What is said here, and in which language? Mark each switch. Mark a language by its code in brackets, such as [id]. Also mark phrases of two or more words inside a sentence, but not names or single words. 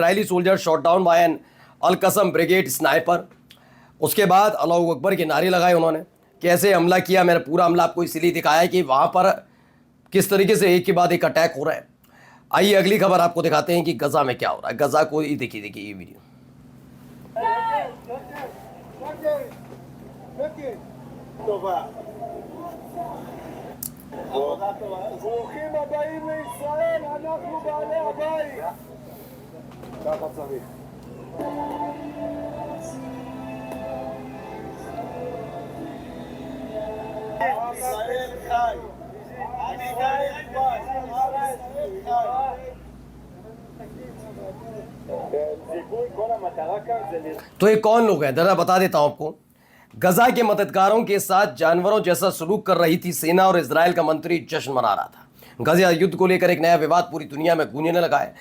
[en] Israeli soldier shot down by an Al Qassam Brigade sniper. [hi] उसके बाद [ar] الله أكبر [hi] के नारे लगाए उन्होंने, कैसे हमला किया। मैंने पूरा हमला आपको इसलिए दिखाया है कि वहाँ पर किस तरीके से एक के बाद एक अटैक हो रहा है। आइए अगली खबर आपको दिखाते हैं कि गजा में क्या हो रहा है। गजा को ही देखिए ये वीडियो। [he] ברוכים הבאים לישראל, אנחנו בעלי הבית. ככה צריך. ישראל חי. אני חי. [hi] तो ये कौन लोग हैं, जरा बता देता हूं आपको। गजा के मददगारों के साथ जानवरों जैसा सलूक कर रही थी सेना, और इजराइल का मंत्री जश्न मना रहा था। गजा युद्ध को लेकर एक नया विवाद पूरी दुनिया में गूंजने लगा है।